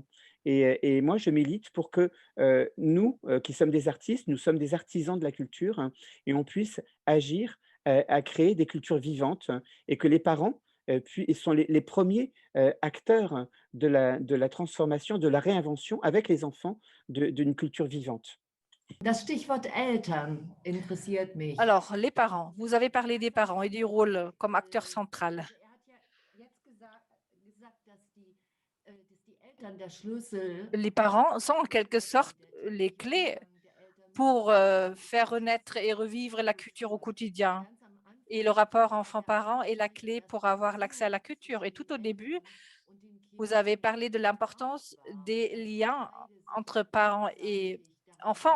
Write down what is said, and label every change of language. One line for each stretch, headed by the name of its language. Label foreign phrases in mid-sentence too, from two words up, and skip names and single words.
French: Et moi, je milite pour que nous, qui sommes des artistes, nous sommes des artisans de la culture, et on puisse agir à créer des cultures vivantes, et que les parents sont les premiers acteurs de la transformation, de la réinvention avec les enfants d'une culture vivante.
German: Das Stichwort Eltern interessiert mich.
French: Alors, les parents, vous avez parlé des parents et du rôle comme acteur central.
German: Also er hat ja jetzt gesagt, dass die Eltern der Schlüssel
French: Les parents sont en quelque sorte les clés pour faire renaître et revivre la culture au quotidien. Et le rapport enfant-parent est la clé pour avoir l'accès à la culture. Et tout au début, vous avez parlé de l'importance des liens entre parents et enfants.